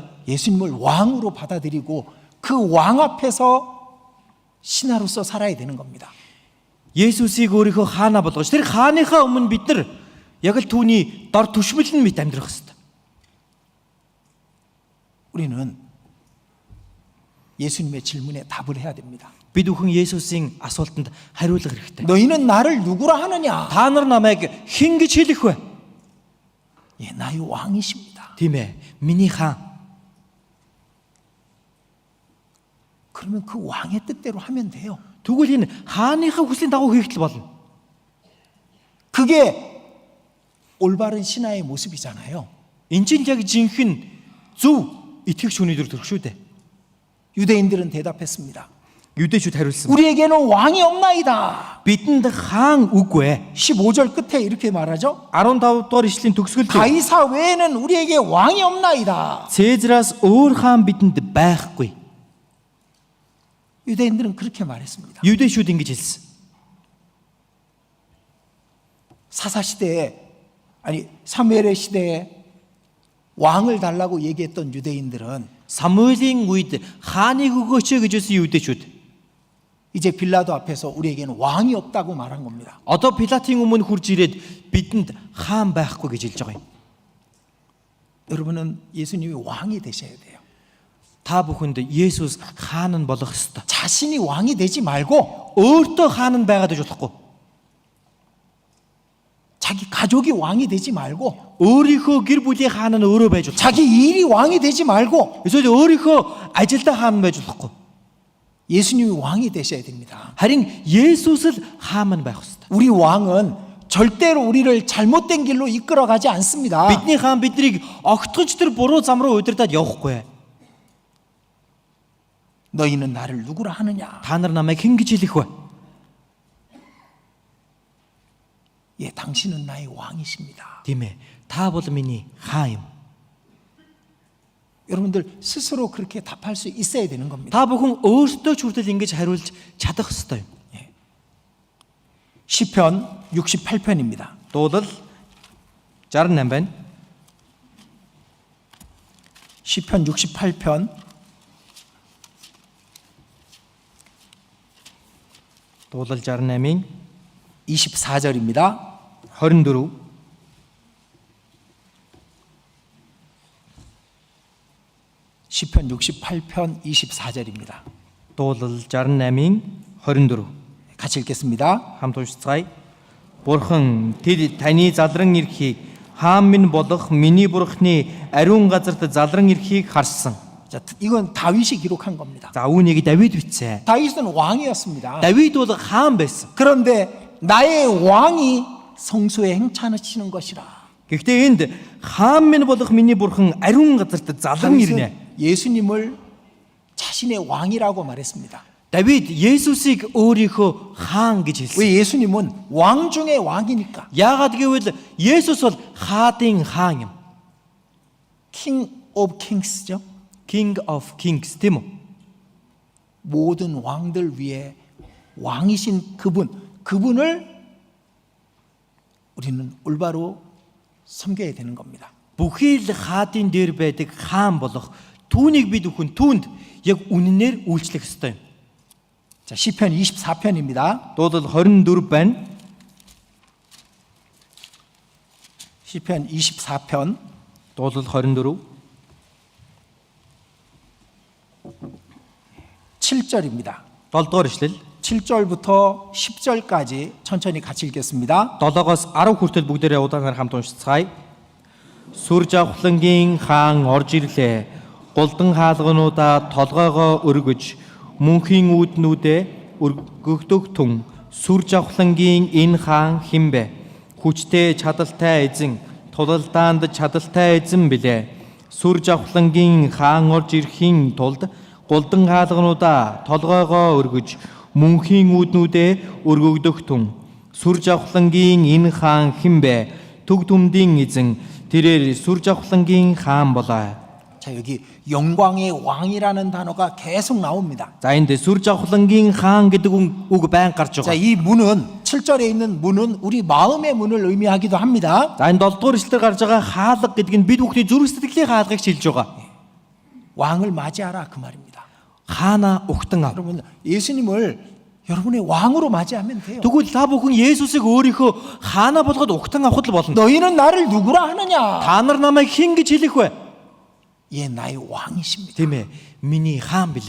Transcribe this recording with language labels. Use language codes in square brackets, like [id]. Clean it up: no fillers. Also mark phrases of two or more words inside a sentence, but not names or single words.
[ko] 예수님을 왕으로 받아들이고 그 왕 앞에서 신하로서 살아야 되는 겁니다. [mn] Есүсийг өөрийнхөө хаанаа болгож тэр хааныхаа өмнө бид нар яг л түүний дор түшмэлэн мэт амьдрах ёстой. [ko] 우리는 예수님의 질문에 답을 해야 됩니다. [mn] Бид бүхэн Есүсийн асуултанд хариулах хэрэгтэй. [ko] 너희는 나를 누구라 하느냐? [mn] Та нар намайг хэн гэж хэлэх вэ? [ko] 예, 나의 왕이십니다. [mn] Тийм ээ. Миний хаан. [ko] 그러면 그 왕의 뜻대로 하면 돼요. [mn] Тэгвэл энэ хааныхаа хүслийн дагуу хийх л болно. [ko] 그게 올바른 신하의 모습이잖아요. [mn] Энд чинь яг жинхэнэ зөв итгэгч хүний төр төрөх шүү дээ. [ko] 유대인들은 대답했습니다. [mn] Юдэчүүд хариулсан. [ko] 우리에게는 왕이 없나이다. [mn] Бидэнд хаан үгүй. [ko] 15절 끝에 이렇게 말하죠. [mn] 15 дугаар ишлэлийн төгсгөл дээр [ko] 가이사 외에는 우리에게 왕이 없나이다. [mn] Цэзраас өөр хаан бидэнд байхгүй. [ko] 유대인들은 그렇게 말했습니다. [mn] Юдэчүүд ингэж хэлсэн. [ko] 사사 시대에 아니 사무엘의 시대에 왕을 달라고 얘기했던 유대인들은 [mn] Самуэлийн үед хааныг өгөөч гэж хэлсэн юдэчүүд. [ko] 이제 빌라도 앞에서 우리에게는 왕이 없다고 말한 겁니다. [mn] Одоо Пилатын өмнө хурж ирээд бидэнд хаан байхгүй гэж хэлж байгаа юм. [ko] 여러분은 예수님이 왕이 되셔야 돼요. [mn] Та бүхэнд Есүс хаан нь болох ёстой. [ko] 자신이 왕이 되지 말고 [mn] Өөртөө хаан нь байгаад иж болохгүй. [ko] 자기 가족이 왕이 되지 말고 [mn] Өөрийнхөө гэр бүлийн хаан нь өөрөө байж болох. [ko] 자기 일이 왕이 되지 말고 [mn] Эсвэл өөрийнхөө ажилдаа хаан байж болохгүй. [ko] 예수님이 왕이 되셔야 됩니다. [mn] Харин Есүс л хаан нь байх ёстой. [ko] 우리 왕은 절대로 우리를 잘못된 길로 이끌어가지 않습니다. [mn] Бидний хаан биднийг огтхонч тэр буруу зам руу удирдаад явахгүй. [ko] 너희는 나를 누구라 하느냐? [mn] Та нар намайг хэн гэж хэлэх вэ? [ko] 예, 당신은 나의 왕이십니다. [mn] Тийм ээ. Та бол миний хаан юм. [ko] 여러분들 스스로 그렇게 답할 수 있어야 되는 겁니다. [mn] Та бүхэн өөртөө ч хүртэл ингэж хариулж чадах ёстой юм. [ko] 시편 68편입니다. [mn] Дуулал 68 байна. [ko] 시편 68편 [mn] Дуулал 68-ийн [ko] 24절입니다. [mn] 24. [ko] 시편 68편 24절입니다. [mn] Дуулал 68-ийн 24. [ko] 같이 읽겠습니다. [mn] Хамт уншицгаая. Бурхан тэд таны залран ирэхийг хаан минь болох миний бурхны ариун газарт залран ирэхийг харсан. [ko] 자, 이건 다윗이 기록한 겁니다. [mn] За үүнийг Давид бичсэн. [ko] 다윗은 왕이었습니다. [mn] Давид бол хаан байсан. [ko] 그런데 나의 왕이 성소에 행차하시는 것이라. [mn] Гэхдээ энд хаан минь болох миний бурхан ариун газарт залран ирнэ. [ko] 다윗은 예수님을 자신의 왕이라고 말했습니다. [mn] Давид Есүсийг өөрийнхөө хаан гэж хэлсэн. [ko] 왜 예수님은 왕 중의 왕이니까. [mn] Яагаад гэвэл Есүс бол хаадын хаан юм. [en] King of Kings죠. King of Kings [mn] тийм үү? [ko] 모든 왕들 위에 왕이신 그분을 우리는 올바로 섬겨야 되는 겁니다. [mn] Бүхий л хаадын дээр байдаг хаан болох түүнийг бид бүхэн түүнд яг үнэнээр үйлчлэх ёстой юм. [ko] 자, 시편 24편입니다. [mn] Дуулал 24 байна. [ko] 시편 24편 [mn] Дуулал 24 [ko] 7절입니다. [mn] 7 ишлэл [ko] 7절부터 10절까지 천천히 같이 읽겠습니다. [mn] 7-оос 10 хүртэл бүгдээрээ удаанаар хамт уншицгаая. Сүр жавхлангийн хаан орж ирлээ. Голдон хаалгануудаа толгоогоо өргөж, мөнхийн үүднүүдээ өргөгдөх түн. Сүр жавхлангийн энэ хаан хинбэ? Хүчтэй чадалтай эзэн, тулалдаанд чадалтай эзэн билээ. Сүр жавхлангийн хаан орж ирэхийн тулд голдон хаалгануудаа толгоогоо өргөж, мөнхийн үүднүүдээ өргөгдөх түн. Сүр жавхлангийн энэ хаан хинбэ? Төг түмдийн эзэн, тэрээр сүр жавхлангийн хаан болоо. [ko] 자, 여기 영광의 왕이라는 단어가 계속 나옵니다. [mn] За энд сүр жавхлангийн хаан гэдэг үг байн гарч [ko] 자, [mn] байгаа. [ko] 이 문은 7절에 있는 문은 우리 마음의 문을 의미하기도 합니다. [mn] За энэ 7 дугаар эшлэлээр гарч байгаа хаалга гэдэг нь бид бүхний зүрх сэтгэлийн хаалгыг шилж байгаа. [ko] 왕을 맞이하라 그 말입니다. [mn] Хаана угтан ав. [ko] 여러분, 예수님을 여러분의 왕으로 맞이하면 돼요. [mn] Тэгвэл та бүхэн Есүсийг өөрийнхөө хаана болгоод угтан авахд л болно. [ko] 너희는 나를 누구라 하느냐? [mn] Та нар намайг хэн гэж хэлэх вэ? [ko] 예, 나의 왕이십니다. [mn] Тийм ээ. Миний хаан билээ.